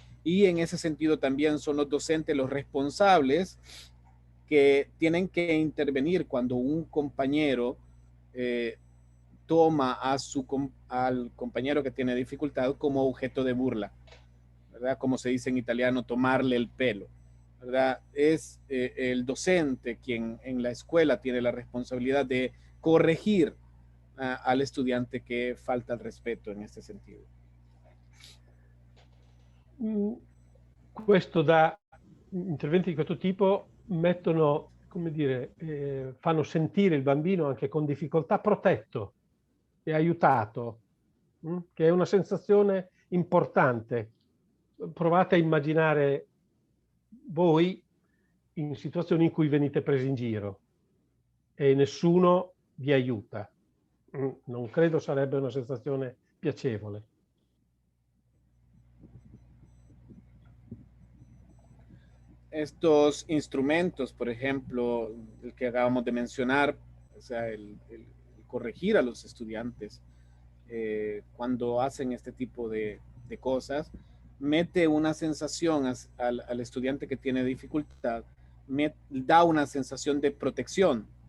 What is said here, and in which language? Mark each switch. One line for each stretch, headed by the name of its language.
Spanish: Y en ese sentido también son los docentes los responsables que tienen que intervenir cuando un compañero toma al compañero que tiene dificultad como objeto de burla, ¿verdad? Como se dice en italiano, tomarle el pelo, ¿verdad? Es el docente quien en la escuela tiene la responsabilidad de corregir al estudiante que falta el respeto en este sentido.
Italian: Interventi di questo tipo mettono, come dire, fanno sentire il bambino anche con difficoltà protetto e aiutato, che è una sensazione importante. Provate a immaginare voi in situazioni in cui venite presi in giro e nessuno vi aiuta. Non credo sarebbe una sensazione piacevole.
Spanish: Estos instrumentos, por ejemplo, el que acabamos de mencionar, o sea, el corregir a los estudiantes cuando hacen este tipo de cosas, mete una sensación al estudiante que tiene dificultad, da una sensación de protección.